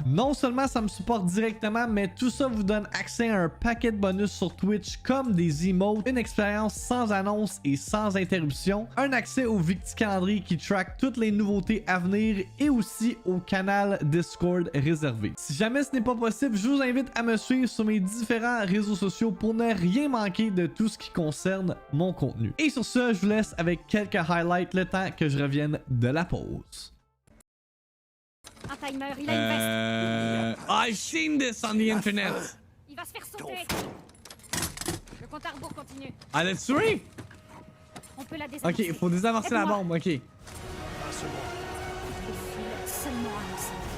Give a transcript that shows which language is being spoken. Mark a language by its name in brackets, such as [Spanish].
[French] Non seulement ça me supporte directement, mais tout ça vous donne accès à un paquet de bonus sur Twitch comme des emotes, une expérience sans annonce et sans interruption, un accès au Victi calendrier qui track toutes les nouveautés à venir et aussi au canal Discord réservé. Si jamais ce n'est pas possible, je vous invite à me suivre sur mes différents réseaux sociaux pour ne rien manquer de tout ce qui concerne mon contenu. Et sur ce, je vous laisse avec quelques highlights le temps que je revienne de la pause. Un timer, il a une veste. [English] I've seen this on the internet. [French] Il va se faire sauter. Le compte à rebours continue. Ah, [English] let's [French] tuer? On peut la désamorcer. Ok, il faut désamorcer la bombe, ok. Les fils seulement annoncés.